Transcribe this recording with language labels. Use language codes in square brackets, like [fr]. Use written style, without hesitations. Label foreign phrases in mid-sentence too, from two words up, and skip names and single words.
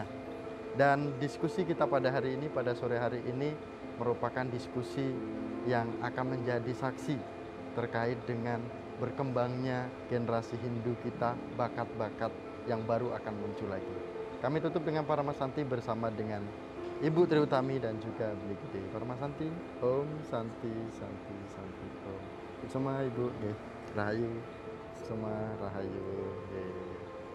[id] Dan diskusi kita pada hari ini, pada sore hari ini merupakan diskusi yang akan menjadi saksi terkait dengan berkembangnya generasi Hindu kita, bakat-bakat yang baru akan muncul lagi. Kami tutup dengan Paramasanti bersama dengan Ibu Tri Utami dan juga Beli Gede. [sa] Paramasanti, Om Santi Santi Santi Om. [id] Sama Ibu, Rahayu, sama Rahayu.